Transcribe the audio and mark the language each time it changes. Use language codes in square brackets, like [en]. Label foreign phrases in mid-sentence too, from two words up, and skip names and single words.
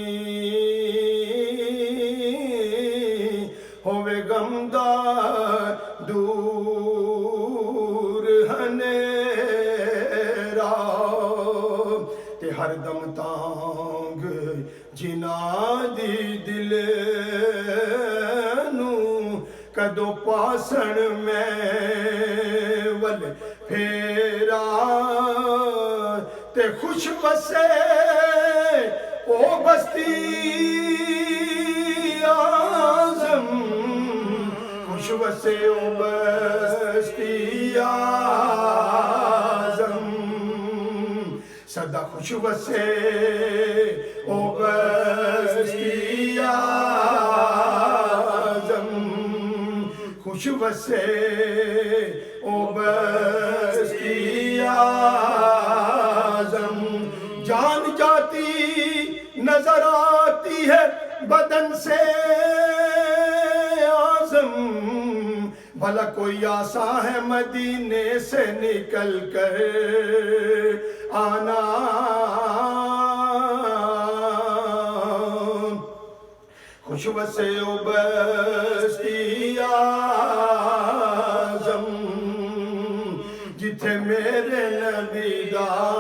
[pa] ہوئے غمدار دور ہنیرا تے ہر دم تانگ جنا دی دل نو کدو پاسن میں ول پھیرا تے خوش بسے او بستی آزم خوش بسے او بستی آزم صدا خوش وسے او بستی اعظم خوش وسے او بستی اعظم [ur] جان جاتی نظر آتی ہے بدن سے آزم بھلا کوئی آساں ہے مدینے سے نکل کر آنا [pa] خوش وسے او بستی اعظم جتھے میرے نبی دا